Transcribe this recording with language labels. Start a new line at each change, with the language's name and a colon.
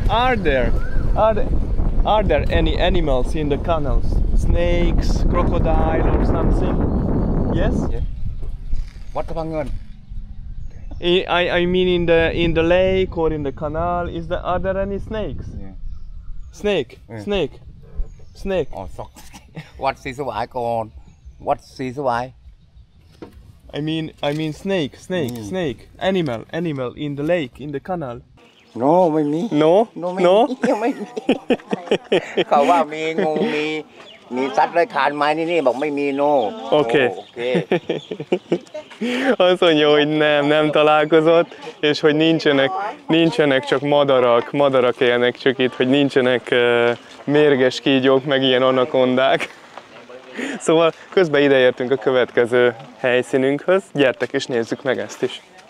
English: Are there any animals in the canals? Snakes, crocodile or something? Yes? Yeah. What Pangan? I mean in the lake or in the canal, are there any snakes? Yeah. Snake, Yeah. snake. Oh, sorry. Vatssi Sawai ก่อน Vatssi Sawai. I mean snake. Animal in the lake, in the canal. No
Thai: ไม่มี
English: No?
Thai: ไม่มียังไม่มี เขาว่ามีงูมีสัตว์เลื้อยคลานไหมนี่บอกไม่มี
English: no.
Hungarian: Oké.
English: Oh, okay.
Hungarian: Azt mondja, hogy nem találkozott, és hogy nincsenek csak madarak élnek csak itt, hogy nincsenek mérges kígyók, meg ilyen anakondák. Szóval közben ideértünk a következő helyszínünkhöz, gyertek és nézzük meg ezt is.